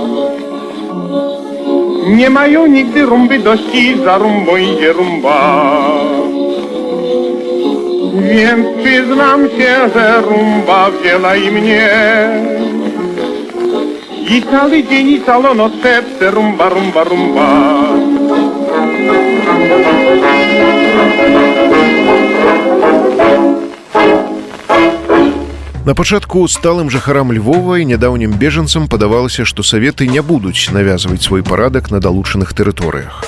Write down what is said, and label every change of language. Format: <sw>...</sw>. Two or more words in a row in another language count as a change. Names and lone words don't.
<pl>Nie mają nigdy rumby dość i za rumbą idzie rumba. Więc przyznam się, że rumba wzięła i mnie. I cały dzień i całą noc szepce rumba, rumba, rumba.</pl> <be>На пачатку сталым жыхарам Львова і нядаўнім бежанцам падавалася, што саветы не будуць навязваць свой парадак на далучаных тэрыторыях.</be>